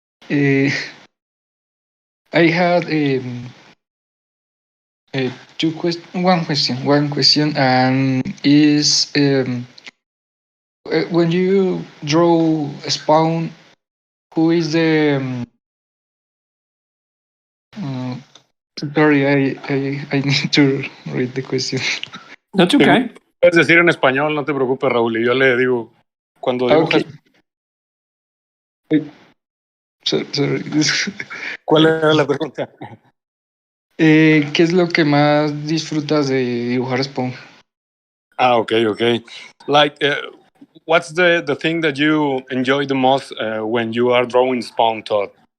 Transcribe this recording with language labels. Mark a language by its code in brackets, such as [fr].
[en] I had one question, and is when you draw a spawn, who is the sorry, I need to read the question. That's okay. [es] Puedes decir en español, no te preocupes, Raúl, y yo le digo, cuando dibujas... [en] Okay. Sorry. [es] ¿Cuál era la pregunta? ¿Qué es lo que más disfrutas de dibujar Spawn? [en] Okay. Like, what's the thing that you enjoy the most when you are drawing Spawn, Todd?